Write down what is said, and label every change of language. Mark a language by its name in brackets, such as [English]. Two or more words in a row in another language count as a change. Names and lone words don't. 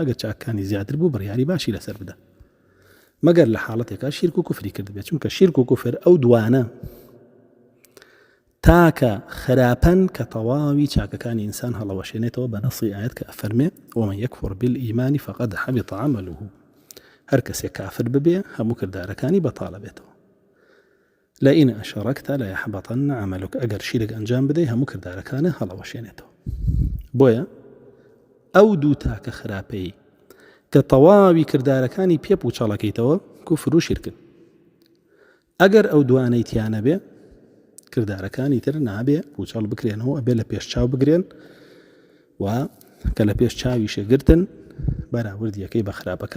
[Central Kurdish] ئەگەر چاکەکانی زیاتر بوو بڕیاری باشی لەسەر بدە، مەگەر لە حاڵەتێکا شرک و کوفری کرد بێت، چونکە شرک و کوفر ئەو دوانە تاکە خراپەن کە تەواوی چاکەکانی ئینسان هەڵەوەشێنێتەوە بە نەسی ئاەت کە ئەفەرمێ [Arabic] ومن يكفر بالإيمان فقد حبط عمله. [Central Kurdish] هەر کەسێک کافر ببێ هەموو کردارەکانی بەتاڵە بێتەوە. [Arabic] لئن أشركت ليحبطن عملك. [Central Kurdish] ئەگەر شیرک ئەنجام بدەی هەموو کردارەکانە هەڵەوەشێنێتەوە. بۆیە ئەو دوو تاکە خراپەی کە تەواوی کردارەکانی پێ پوچەڵەکەیتەوە کوفر و شیرکن. ئەگەر ئەو دوانەی تیانە بێ کردارەکانی تر نابێ پوچەڵ بکرێنەوە، ئەبێ لە پێش چاو بگرێن و کە لە پێش چاوی شێگرتن بەراوردیەکەی بە خراپەکان.